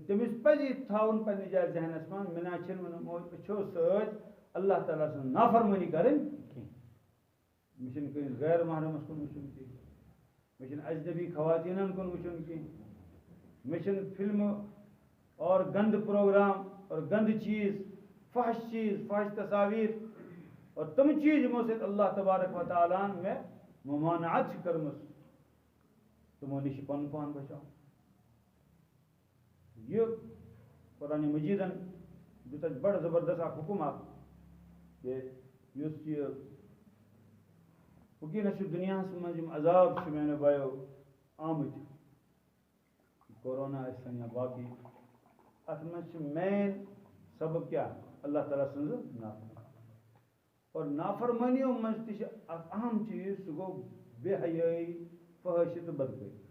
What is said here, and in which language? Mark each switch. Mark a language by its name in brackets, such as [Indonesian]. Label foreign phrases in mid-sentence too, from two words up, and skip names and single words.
[Kashmiri] تٔمِس پزِ یہِ تھاوُن پننہِ جایہِ ذہنس منٛز مےٚ نہ چھِنہٕ وۄنۍ أچھو سۭتۍ اللہ تعالیٰ سٕنٛز نافرمٲنی کرٕنۍ کینٛہہ مےٚ چھِنہٕ کٲنٛسہِ غیر محرمس کُن وٕچھُن کینٛہہ مےٚ چھِنہٕ اجنبی خواتیٖنن کُن وٕچھُن کینٛہہ مےٚ چھِنہٕ فلمہٕ اور گندٕ پروگرام اور گندٕ چیٖز فحش تصاویر اور تِم چیٖز یِمو سۭتۍ اللہ تبارک و تعالیٰ ہن مےٚ ممانعت چھِ کٔرمٕژ تِمو نِش چھِ پنُن پان بچاوُن یہ قرآن مجیدن دیُت اَسہِ بڑٕ زبردست اکھ حُکم اکھ کہ یُس یہِ وٕنکیٚنس چھُ دُنیاہس منٛز یِم عذاب چھِ میانیو بایو آمٕتۍ کورونا ٲسۍتن یا باقٕے اتھ منٛز چھِ مین سبب کیٛاہ اللہ تعالیٰ سٕنٛز نافرمٲنی اور نافرمٲنیو منٛز تہِ چھِ اکھ اہم چیٖز سُہ گوٚو بے حیٲیی فحٲشی تہٕ بدکٲری